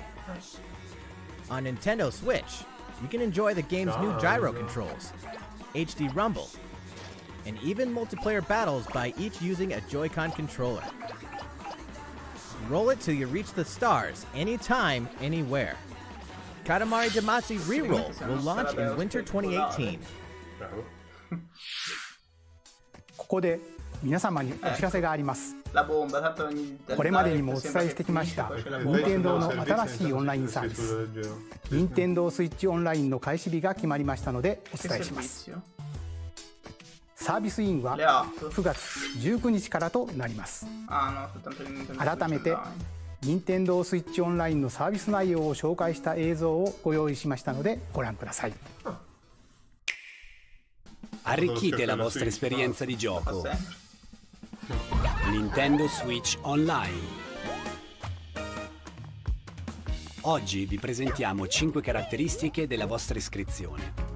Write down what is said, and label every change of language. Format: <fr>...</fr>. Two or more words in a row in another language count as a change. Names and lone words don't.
<en>On Nintendo Switch, you can enjoy the game's new gyro controls, HD rumble, and even multiplayer battles by each using a Joy-Con controller. Roll it till you reach the stars, anytime, anywhere. Katamari Damacy Reroll will launch in winter 2018.</en> <ja>ここで皆様にお知らせがあります。これまでにもお伝えしてきました任天堂の新しいオンラインサービス任天堂スイッチオンラインの開始日が決まりましたのでお伝えします。サービスインは9月19日からとなります。改めて任天堂スイッチオンラインのサービス内容を紹介した映像をご用意しましたのでご覧ください。</ja> <it>Arricchite la vostra esperienza di gioco. Nintendo Switch Online. Oggi vi presentiamo 5 caratteristiche della vostra iscrizione.</it>